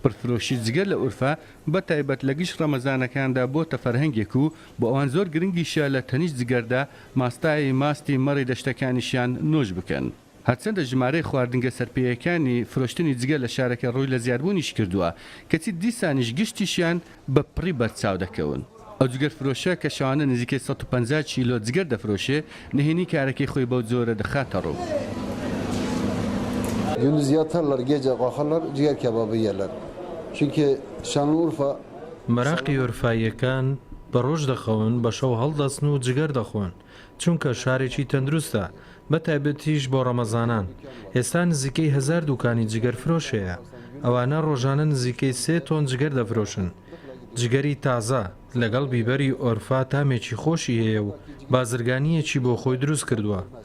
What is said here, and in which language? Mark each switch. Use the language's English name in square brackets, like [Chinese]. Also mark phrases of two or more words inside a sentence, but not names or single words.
[Central Kurdish] پرفرۆشی جگەر لە ئورفا بە تایبەت لە گشت ڕەمەزانەکاندا بۆتە فەرهەنگێک و بۆ ئەوان زۆر گرنگیشە لە تەنیشت جگەردا ماستایی ماستی مەڕی دەشتەکانیشیان نۆش بکەن. هەرچەندە ژمارەی خواردنگە سەرپێیەکانی فرۆشتنی جگە لە شارەکە ڕووی لە زیادبوونیش کردووە کەچی دیسانیش گشتیشیان بە پڕی بەرچاو دەکەون. ئەو جگەر فرۆشە کە شەوانە نزیکەی 150 کیلۆ جگەر دەفرۆشێ نهێنی کارەکەی خۆی بەو جۆرە دەخاتە ڕوو. [Turkish] Gündüz yatarlar, gece kalkarlar, ciğer kebabı yerler. Çünkü Şanlıurfa [Central Kurdish] مەراقی ئۆرفاییەکان بە ڕۆژ دەخەون بە شەو هەڵدەستن و جگەر دەخۆن چونکە شارێکی تەندروستە بە تایبەتیش بۆ ڕەمەزانان. ئێستا نزیکەی 1000 دوکانی جگەر فرۆشەیە. ئەوانە ڕۆژانە نزیکەی 3 تۆن جگەر دەفرۆشن. جگەری تازە لەگەڵ بیبەری ئۆرفا تامێکی خۆشی هەیە و بازرگانیەکی بۆ خۆی دروست کردووە.